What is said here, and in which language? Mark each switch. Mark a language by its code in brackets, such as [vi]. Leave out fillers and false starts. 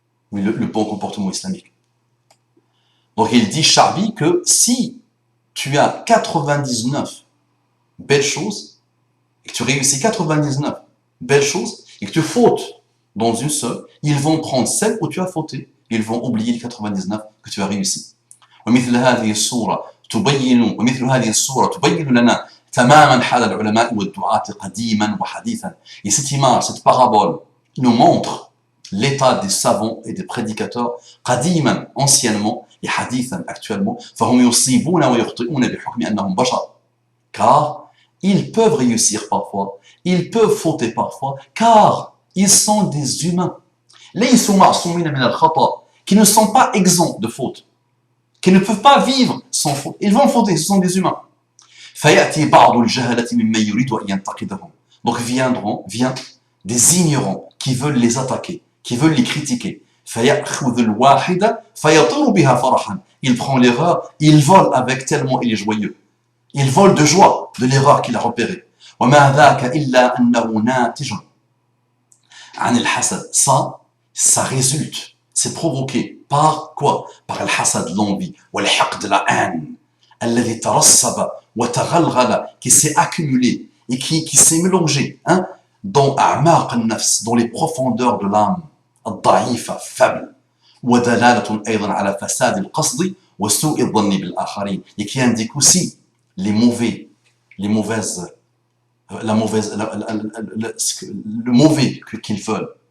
[fr] Oui, le bon comportement islamique. Donc il dit, Sha'bi, que si tu as 99 belles choses, et que tu réussis 99, belle chose et que tu fautes dans une seule, ils vont prendre celle où tu as fauté, ils vont oublier les 99 que tu as réussi. [ar] ومثل هذه الصورة تبين لنا تماما حال العلماء والدعاة قديما وحديثا. [fr] Et cette image, cette parabole nous montre l'état des savants et des prédicateurs [ar] قديما, [fr] anciennement, et [ar] hadithan, [fr] actuellement. [ar] فهم يصيبون ويخطئون بحكم أنهم بشر. [fr] Car ils peuvent réussir parfois, ils peuvent fauter parfois, car ils sont des humains. [ar] ليسوا معصومين من الخطأ, [fr] qui ne sont pas exempts de faute, qui ne peuvent pas vivre sans faute. Ils vont fauter, ce sont des humains. [ar] فيأتي بعض الجهلة ممن يريد أن ينتقدهم. [fr] Donc vient des ignorants qui veulent les attaquer, qui veulent les critiquer. [ar] فيأخذ الواحدة فيطير بها فرحا. [fr] Il prend l'erreur, il vole avec tellement il est joyeux. Il vole de joie de l'erreur qu'il a repérée. [ar] وما ذاك إلا أنه ناتج عن الحسد. [fr] Ça résulte, c'est provoqué par quoi? Par le hasad, l'envie, [ar] والحقد, [fr] la haine, [ar] الذي ترسب وتغلغل, [fr] qui s'est accumulé et qui s'est mélangé, hein, dans [ar] أعماق النفس, [fr] dans les profondeurs de l'âme, [ar] الضعيفة, [fr] faible, [ar] ودلالة أيضا على فساد القصد وسوء الظن بالآخرين, [fr] et qui indique aussi le mauvais qu'ils veulent.